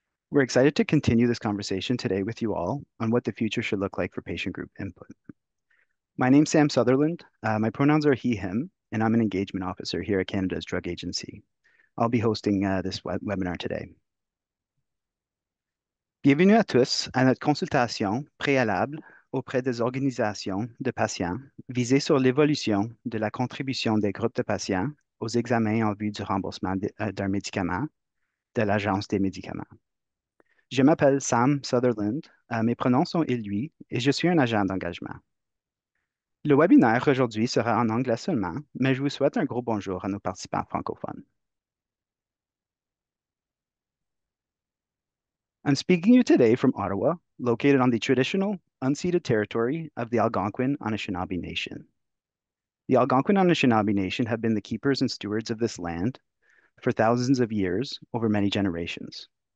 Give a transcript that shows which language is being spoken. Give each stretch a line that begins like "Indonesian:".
English: We're excited to continue this conversation today with you all on what the future should look like for patient group input. My name's Sam Sutherland. My pronouns are he, him, and I'm an engagement officer here at Canada's Drug Agency. I'll be hosting this webinar today.
French: Bienvenue à tous à notre consultation préalable auprès des organisations de patients visée sur l'évolution de la contribution des groupes de patients aux examens en vue du remboursement d'un médicament de l'Agence des médicaments. Je m'appelle Sam Sutherland, mes pronoms sont il, lui, et je suis un agent d'engagement. Le webinaire aujourd'hui sera en anglais seulement, mais je vous souhaite un gros bonjour à nos participants francophones.
English: I'm speaking to you today from Ottawa, located on the traditional, unceded territory of the Algonquin Anishinaabe Nation. The Algonquin Anishinaabe Nation have been the keepers and stewards of this land for thousands of years over many generations.